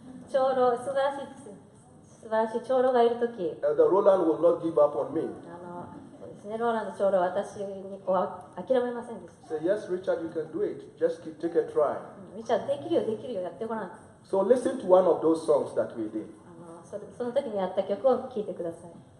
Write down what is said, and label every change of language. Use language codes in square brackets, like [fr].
[ja] 長老、素晴らしい長老がいるとき、 [en] Elder Roland will not give up on me. [ja] そうですね、ローランド長老は私に諦めませんでした。 [en] Say, yes, Richard, you can do it. Just take a try. [ja] リチャード、できるよ、やってごらん。 [en] So listen to one of those songs that we did. [ja] その時にやった曲を聴いてください。